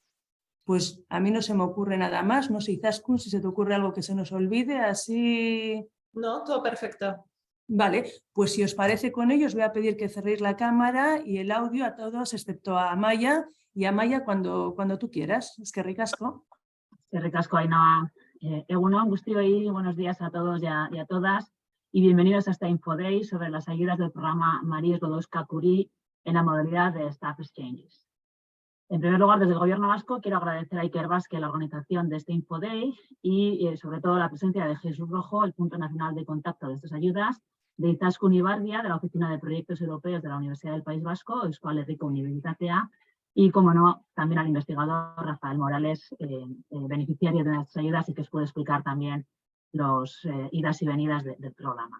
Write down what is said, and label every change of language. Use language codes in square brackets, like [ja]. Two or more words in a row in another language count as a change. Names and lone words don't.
[es] Pues a mí no se me ocurre nada más, no sé, Izaskun, si se te ocurre algo que se nos olvide, así... No, todo perfecto. Vale, pues si os parece con ello, os voy a pedir que cerréis la cámara y el audio a todos, excepto a Amaia, y Amaia cuando tú quieras. [eu] Eskerrik asko. Eskerrik asko, Ainhoa. Egun on guztioi, [es] buenos días a todos y a todas. Y bienvenidos a esta Infoday sobre las ayudas del programa Marie Sklodowska-Curie en la modalidad de Staff Exchanges. En primer lugar, desde el Gobierno Vasco quiero agradecer a Ikerbasque la organización de este Infoday y sobre todo la presencia de Jesús Rojo, el punto nacional de contacto de estas ayudas, de Izaskun Ibarbia, de la Oficina de Proyectos Europeos de la Universidad del País Vasco, [eu] Euskal Herriko Unibertsitatea, [es] y, como no, también al investigador Rafael Morales, beneficiario de nuestras ayudas y que os puede explicar también los idas y venidas del programa.